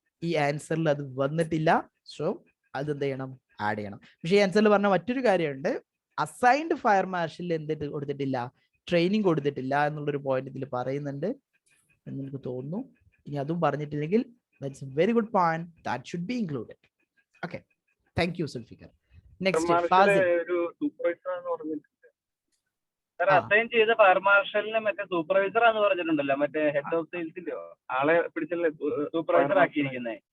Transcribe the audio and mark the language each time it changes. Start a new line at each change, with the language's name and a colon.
Malayalam: ഈ ആൻസറിൽ അത് വന്നിട്ടില്ല. സോ അത് എന്ത് ചെയ്യണം, ആഡ് ചെയ്യണം. പക്ഷേ ഈ ആൻസറിൽ പറഞ്ഞ മറ്റൊരു കാര്യമുണ്ട്, അസൈൻഡ് ഫയർ മാർഷലിൽ എന്തിട്ട് കൊടുത്തിട്ടില്ല, ട്രെയിനിങ് കൊടുത്തിട്ടില്ല എന്നുള്ളൊരു പോയിന്റ് ഇതിൽ പറയുന്നുണ്ട് എന്ന് എനിക്ക് തോന്നുന്നു. ഇനി അതും പറഞ്ഞിട്ടില്ലെങ്കിൽ
English: that's a very good point, that should be included. Okay, thank you Zulfikar. Next Fazil.
Malayalam: ഒരു സൂപ്പർവൈസർ എന്ന് പറഞ്ഞിട്ടുണ്ട് സാർ, അസൈൻ ചെയ്ത ഫയർ മാർഷലിനെ മറ്റേ സൂപ്പർവൈസർ എന്ന് പറഞ്ഞിട്ടുണ്ടല്ലോ, മറ്റേ ഹെഡ് ഓഫ് സെയിൽസിന്റെ ആളെ പിടിച്ചുള്ള സൂപ്പർവൈസർ ആക്കിയിരിക്കുന്നത്.